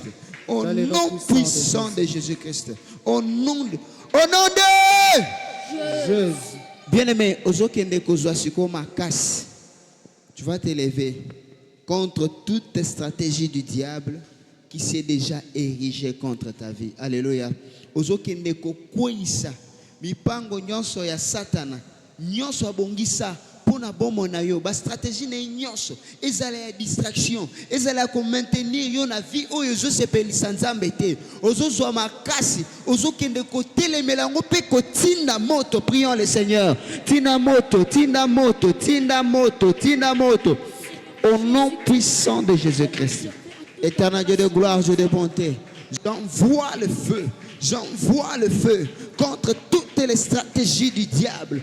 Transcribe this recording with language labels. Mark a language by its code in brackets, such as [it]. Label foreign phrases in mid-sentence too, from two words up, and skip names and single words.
[fr] Au nom puissant de Jésus-Christ. Au nom de Jésus. Bien-aimé, tu vas t'élever contre toute stratégie du diable qui s'est déjà érigée contre ta vie. Alléluia. [ln] Ozokende kokwisa mipango nyonso ya satana nyonso abongisa pona bomo na yo ba stratégie na nyonso ezala ya distraction ezala ko maintenir yo na vie oyo zo sepelisa nzambe te ozozwa makasi ozokende ko telemela ngo pe ko tinda moto. [fr] Prions le Seigneur. [ln] Tinda moto [fr] au nom puissant de Jésus-Christ. Éternel Dieu de gloire, Dieu de bonté, j'envoie le feu contre toutes les stratégies du diable.